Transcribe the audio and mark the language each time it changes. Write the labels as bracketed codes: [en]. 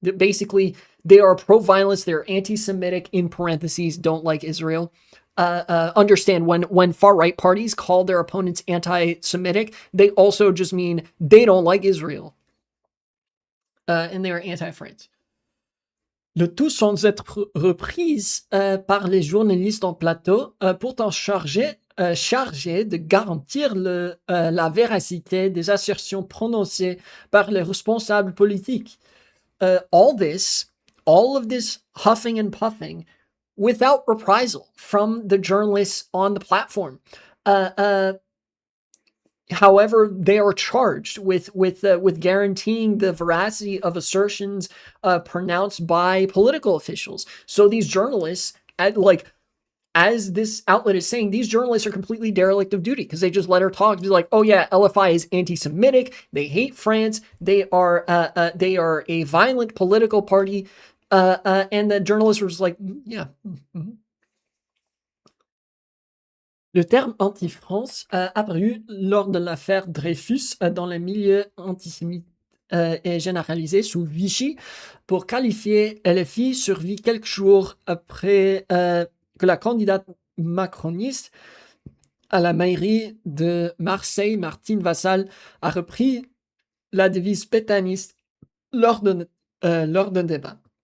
[en] Basically, they are pro-violence, they're anti-Semitic, in parentheses, don't like Israel. Understand when far-right parties call their opponents anti-Semitic, they also just mean they don't like Israel. And they are anti-France. [fr] Le tout sans être reprise par les journalistes en plateau, pourtant chargés de garantir la véracité des assertions prononcées par les responsables politiques. [en] All of this huffing and puffing without reprisal from the journalists on the platform. However, they are charged with guaranteeing the veracity of assertions pronounced by political officials. So these journalists, as this outlet is saying, these journalists are completely derelict of duty because they just let her talk. Be like, oh yeah, LFI is anti-Semitic. They hate France. They are a violent political party. And the journalists were just like, yeah. Mm-hmm. [fr] Le terme anti-France a apparu lors de l'affaire Dreyfus dans le milieu antisémite et généralisé sous Vichy pour qualifier LFI survit quelques jours après que la candidate macroniste à la mairie de Marseille, Martine Vassal, a repris la devise pétainiste lors d'un débat.